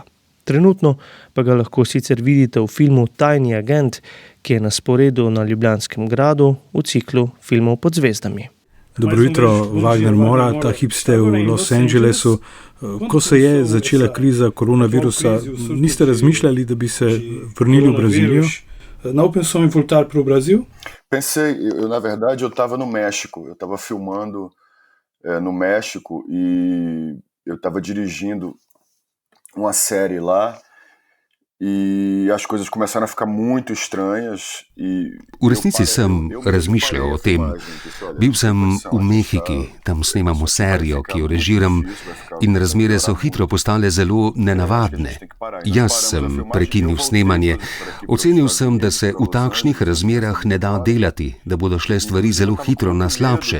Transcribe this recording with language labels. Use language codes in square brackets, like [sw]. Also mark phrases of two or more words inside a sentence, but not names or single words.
[sl] Trenutno pa ga lahko sicer vidite v filmu Tajni agent, ki je na sporedu na Ljubljanskem gradu v ciklu filmov Pod zvezdami. Dobro jutro, Wagner Mora, ta hip ste v Los Angelesu. Ko se je začela kriza koronavirusa, niste razmišljali, da bi se vrnili v Brazilijo? [pt] Não pensou em voltar para o Brasil? Pensei, na verdade eu estava no México, eu estava filmando no México e eu estava dirigindo uma série lá e as coisas começaram a ficar muito estranhas e [sl] V resnici sem razmišljal o tem. Bil sem v Mehiki, tam snemamo serijo, ki jo režiram, in razmere so hitro postale zelo nenavadne. Jaz sem prekinil snemanje. Ocenil sem, da se v takšnih razmerah ne da delati, da bodo šle stvari zelo hitro na slabše.